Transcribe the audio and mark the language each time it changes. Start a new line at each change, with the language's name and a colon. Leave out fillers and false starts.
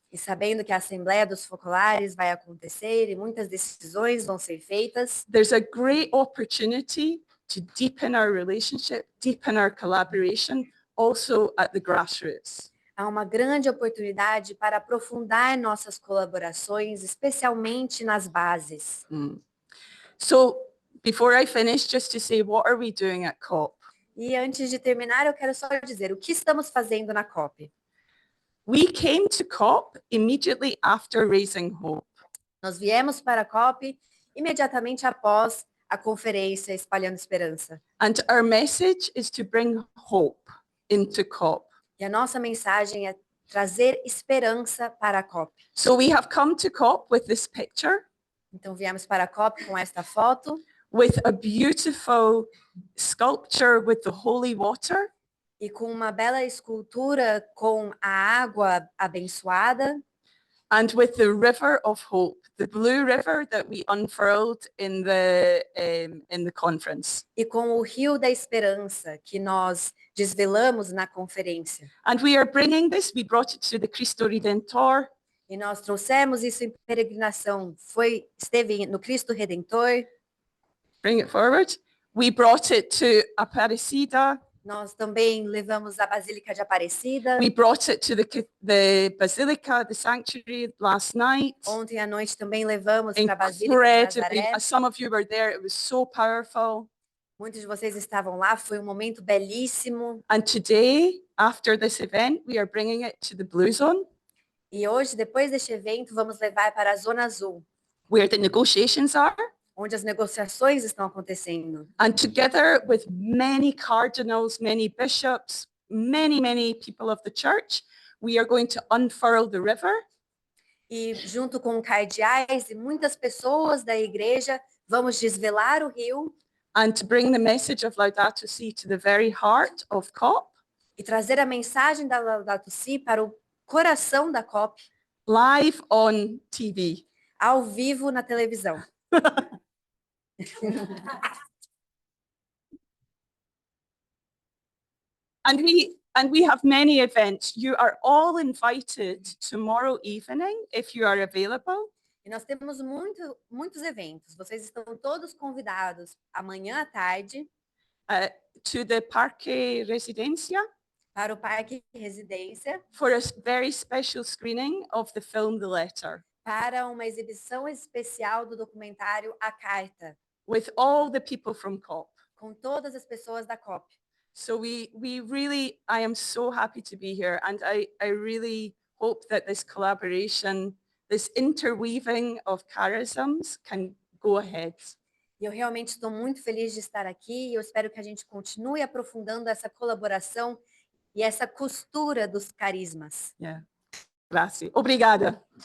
Portuguese: e sabendo que a Assembleia dos Focolares vai acontecer e muitas decisões vão ser feitas,
English: there's a great opportunity to deepen our relationship, deepen our collaboration, also at the grassroots.
Portuguese: há uma grande oportunidade para aprofundar nossas colaborações, especialmente nas bases.
English: So before I finish, just to say, what are we doing at COP?
Portuguese: E antes de terminar, eu quero só dizer o que estamos fazendo na COP.
English: We came to COP immediately after Raising Hope.
Portuguese: Nós viemos para a COP imediatamente após a conferência Espalhando Esperança.
English: And our message is to bring hope into COP.
Portuguese: E a nossa mensagem é trazer esperança para a COP.
English: So we have come to COP with this picture,
Portuguese: Então viemos para a COP com esta foto
English: with a beautiful sculpture with the holy water,
Portuguese: e com uma bela escultura com a água abençoada
English: and with the river of hope, the blue river that we unfurled in the conference.
Portuguese: e com o Rio da Esperança que nós desvelamos na conferência.
English: And we are bringing this, we brought it to the Cristo Redentor,
Portuguese: E nós trouxemos isso em peregrinação. Esteve no Cristo Redentor.
English: bring it forward. We brought it to Aparecida.
Portuguese: Nós também levamos a Basílica de Aparecida.
English: We brought it to the Basilica, the sanctuary last night.
Portuguese: Ontem à noite também levamos para a Basílica de
English: Incredibly,
Portuguese: Nazaré.
English: some of you were there, it was so powerful.
Portuguese: Muitos de vocês estavam lá, foi um momento belíssimo.
English: And today, after this event, we are bringing it to the Blue Zone,
Portuguese: E hoje, depois deste evento, vamos levar para a Zona Azul,
English: where the negotiations are.
Portuguese: onde as negociações estão acontecendo.
English: And together with many cardinals, many bishops, many people of the church, we are going to unfurl the river.
Portuguese: E junto com cardeais e muitas pessoas da igreja, vamos desvelar o rio
English: And to bring the message of Laudato Si to the very heart of COP,
Portuguese: e trazer a mensagem da Laudato Si para o coração da COP,
English: live on TV.
Portuguese: ao vivo na televisão.
English: And we have many events. You are all invited tomorrow evening if you are available.
Portuguese: E nós temos muitos eventos. Vocês estão todos convidados amanhã à tarde
English: To the Parque Residencia
Portuguese: para o Parque Residência
English: for a very special screening of the film The Letter,
Portuguese: para uma exibição especial do documentário A Carta,
English: with all the people from COP.
Portuguese: com todas as pessoas da COP.
English: So we really, I am so happy to be here, and I really hope that this collaboration, this interweaving of charisms can go ahead.
Portuguese: E eu realmente estou muito feliz de estar aqui e eu espero que a gente continue aprofundando essa colaboração e essa costura dos carismas. Yeah.
Italian: Grazie.
Portuguese: Obrigada.